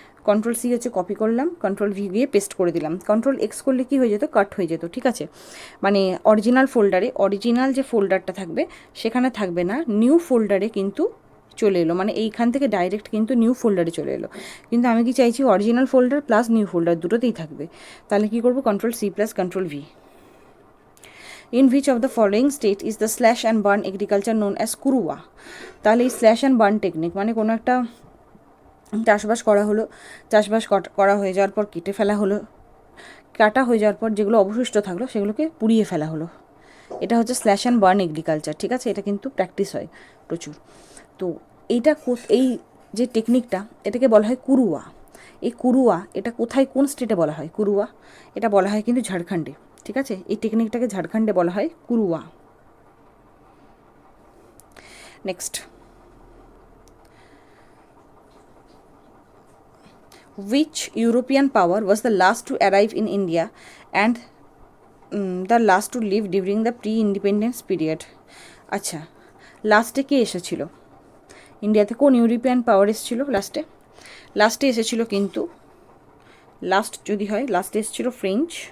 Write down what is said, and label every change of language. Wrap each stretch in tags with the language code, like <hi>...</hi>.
<bn>Ctrl+C হচ্ছে copy করলাম, Ctrl+V দিয়ে পেস্ট করে দিলাম। Ctrl+X করলে কি হয়ে যেত? কাট হয়ে যেত, ঠিক আছে। মানে অরিজিনাল ফোল্ডারে অরিজিনাল যে ফোল্ডারটা থাকবে সেখানে থাকবে না, নিউ ফোল্ডারে কিন্তু চলে এলো, মানে এইখান থেকে ডাইরেক্ট কিন্তু নিউ ফোল্ডারে চলে এলো। কিন্তু আমি কি চাইছি, original folder plus new folder দুটোতেই থাকবে। তাহলে কি করব? Ctrl+C+Ctrl+V।</bn> <en>In which of the following state is the slash and burn agriculture known as Kurua?</en> <bn>তাহলে এই স্ল্যাশ অ্যান্ড বার্ন টেকনিক মানে কোনো একটা চাষবাস করা হলো, চাষবাস করা হয়ে যাওয়ার পর কেটে ফেলা হলো, কাটা হয়ে যাওয়ার পর যেগুলো অবশিষ্ট থাকলো সেগুলোকে পুড়িয়ে ফেলা হলো, এটা হচ্ছে স্ল্যাশ অ্যান্ড বার্ন এগ্রিকালচার, ঠিক আছে। এটা কিন্তু প্র্যাকটিস হয় প্রচুর। তো এইটা এই যে টেকনিকটা এটাকে বলা হয় কুরুয়া। এই কুরুয়া এটা কোথায়, কোন স্টেটে বলা হয় কুরুয়া? এটা বলা হয় কিন্তু ঝাড়খণ্ডে, ঠিক আছে। এই টেকনিকটাকে ঝাড়খণ্ডে বলা হয় Kurua.</bn> <en>Next, which European power was the last to arrive in India and the last to leave during the pre independence period.</en> <bn>আচ্ছা, লাস্টে কে এসেছিল ইন্ডিয়াতে? কোন ইউরোপিয়ান পাওয়ার এসেছিল লাস্টে এসেছিল কিন্তু, লাস্ট যদি হয়, লাস্টে এসেছিল ফ্রেঞ্চ।</bn>